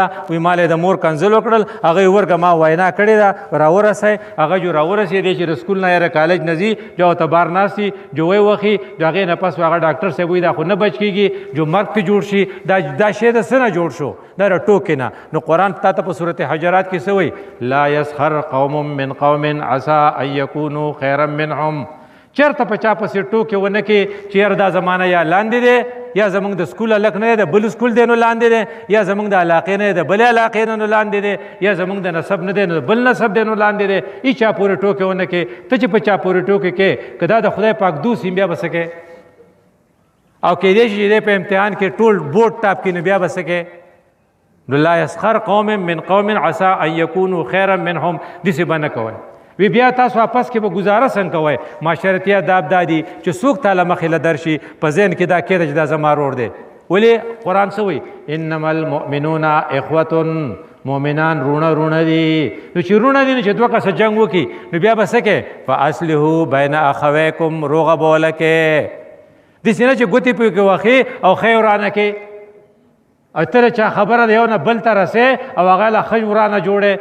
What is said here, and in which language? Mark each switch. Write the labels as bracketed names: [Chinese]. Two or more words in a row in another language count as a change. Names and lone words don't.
[Pashto] وی ما د مور کنځل وکړل، هغه یې ورکړه ما وینا کړې ده، راورسئ. هغه جو راورسېدی چې د سکول نه یې کالج نه ځي، جو ورته بار ناست جو وی وخي، جو هغې نه پس هغه ډاکټر صاحب وایي دا خو نه بچ کېږي، جو مرګ پې جوړ شي. دا شی د څه نه جوړ شو؟ دا د ټوکې نه. نو قرآن تا ته په صورت حجرات کې څه وایي؟ [Arabic] لا یسخر قوم من قوم عسى ان یکونوا خیرا منهم. [Pashto] چېرته په چا پسې ټوکې ونه کړې چې یاره دا زمانه یا لاندې دی یا زمونږ د سکول هلک نه دی د بل سکول دی نو لاندې دی، یا زمونږ د علاقې نه دی د بلې علاقې نه نو لاندې دی، یا زمونږ د نسب نه دی نو د بل نسب دی نو لاندې دی. ای چا پورې ټوکې ونه کې. ته چې په چا پورې ټوکې کې که دا د خدای پاک دوست بیا به څه کوې؟ او کېدای شي چې دی په امتحان کې ټول [English] board top [Pashto] کړي نو بیا به څه کوې؟ [Arabic] نو لا یسخر قوم من قوم عسى ان یکونوا خیرا منهم. [Pashto] داسې به نه کوئ. وی بیا تاسو واپس کې به گزاره څنګه کوئ؟ معاشرتي آداب دا دي چې څوک تاله مخې له درشي په ذهن کې دا کېده چې دا زما ورور دی. ولې قرآن څه وایي؟ [Arabic] انما المؤمنون اخوة. [Pashto] مؤمنان رونه دي. نو چې رونه دي نو چې دوه کسه جنګ وکړي نو بیا به څه کوې؟ [Arabic] فاصلحوا بین اخویکم. [Pashto] روغه به ولکې. داسې نه چې ګوتې پکې واخې او ښې ورانه کې او ته چا خبره د یو نه بل ته رسې او هغه له ښه ورانه جوړې.